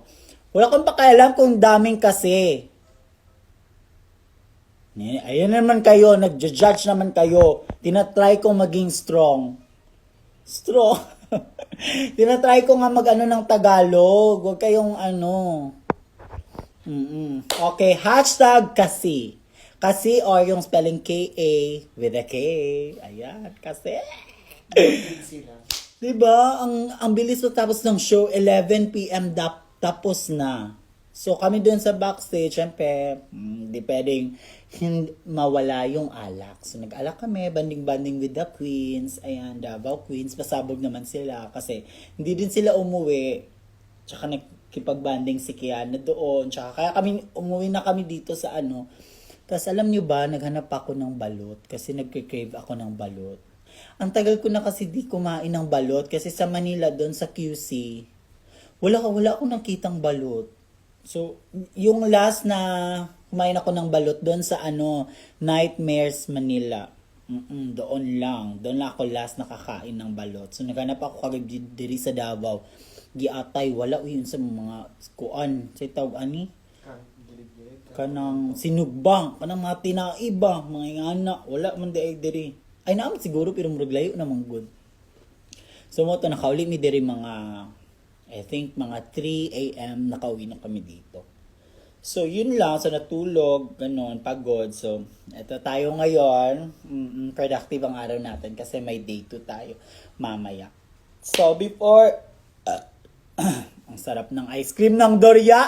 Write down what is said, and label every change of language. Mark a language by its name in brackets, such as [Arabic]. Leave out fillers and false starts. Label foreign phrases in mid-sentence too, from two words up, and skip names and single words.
[Filipino] Wala kang pakialam kung daming kasi. Ayan naman kayo, nagja-judge naman kayo. Tinatry kong maging strong. Strong. Tinatry ko nga ng Tagalog. Huwag kayong Okay, hashtag kasi. Kasi or yung spelling K-A [English] with a K. [Filipino] Ayan, kasi. Sila. Diba? Ang bilis mo tapos ng show, 11 PM tapos na. So kami dun sa backstage, syempre, di pwedeng mawala yung alak. So nag-alak kami, banding-banding [English] with the queens. [Filipino] Ayan, Davao Queens, pasabog naman sila kasi hindi din sila umuwi. Tsaka nakipag-banding si Kiana doon. Tsaka kaya umuwi na kami dito sa Tapos alam nyo ba, naghanap ako ng balot kasi nagke-crave ako ng balot. Ang tagal ko na kasi di kumain ng balot kasi sa Manila doon sa QC, wala akong nakitang balot. So, yung last na kumain ako ng balot doon sa Nightmares Manila. Doon lang ako last nakakain ng balot. So, naghanap ako kagad diri sa Davao. [Cebuano] Giatay, wala yun sa mga kuan. Sa tawag ani? Kanang sinugbang, kanang mga tinaiba, mga ingana, wala man diri. Ay naman siguro pero murag layo namang good. So mo to nakauli mi diri mga [English] I think [Cebuano] mga 3 AM [Filipino] nakauwi na kami dito. So yun lang, so natulog, ganon, pagod. So eto tayo ngayon, productive ang araw natin kasi may day 2 tayo mamaya. So before ang sarap ng ice cream ng Doria.